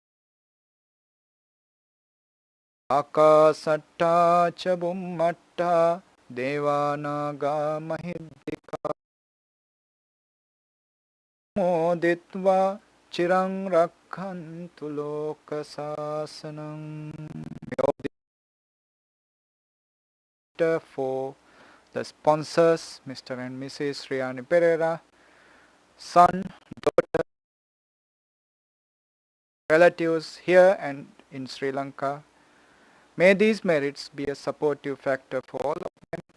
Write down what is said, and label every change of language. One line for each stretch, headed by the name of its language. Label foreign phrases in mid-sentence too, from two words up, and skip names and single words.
Pali: Akasatta Chabumatta Devanaga Mahiddika Moditva Chirang Rakhantu Loka Sasanam.
English: For the sponsors, Mr. and Mrs. Sriani Pereira, son, daughter, relatives here and in Sri Lanka, may these merits be a supportive factor for all of them.